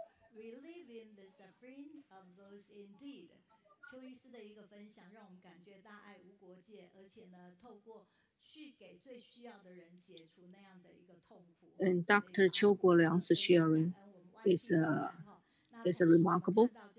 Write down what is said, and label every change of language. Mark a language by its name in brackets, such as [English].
[English] Reliving the suffering of those indeed. [Chinese] 邱医师的一个分享，让我们感觉大爱无国界，而且呢，透过去给最需要的人解除那样的一个痛苦。 [English] And Dr. Qiu Guoliang's sharing is remarkable.